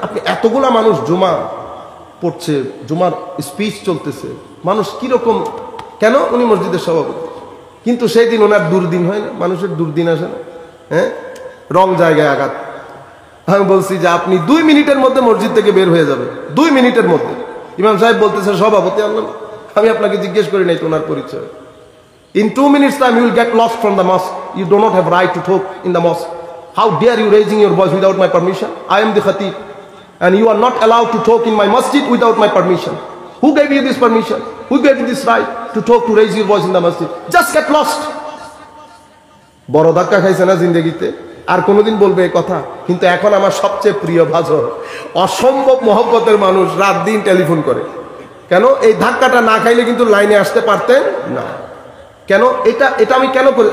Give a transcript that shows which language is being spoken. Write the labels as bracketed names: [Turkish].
[Bangla] আপনি এতগুলা মানুষ জুমা পড়ছে, জুমার স্পিচ চলতেছে, মানুষ কিরকম, কেন? উনি মসজিদের সভাপতি। কিন্তু সেই দিন ওনার দুর্দিন হয় না, মানুষের দুর্দিন আসে না? হ্যাঁ, রং জায়গায় আঘাত। আমি বলছি যে আপনি 2 মিনিটের মধ্যে মসজিদ থেকে বের হয়ে যাবে, 2 মিনিটের মধ্যে। ইমাম সাহেব বলতেছে সভাপতি আনলাম, আমি আপনাকে জিজ্ঞেস করি নাই তো ওনার পরিচয়। [English] In 2 minutes time you will get lost from the mosque. You do not have right to talk in the mosque. How dare you raising your voice without my permission? I am the khatib and you are not allowed to talk in my masjid without my permission. Who gave you this permission? Who gave you this right to talk, to raise your voice in the masjid? Just get lost. [Bangla] বড় ধাক্কা খাইছে না জিন্দেগিতে, আর কোনোদিন বলবে এই কথা? কিন্তু এখন আমার সবচেয়ে প্রিয় ভাজন, অসম্ভব মহব্বতের মানুষ রাত দিন টেলিফোন করে। কেন? এই ধাক্কাটা না খাইলে কিন্তু লাইনে আসতে পারতেন না। কেন? এটা আমি কেন করি?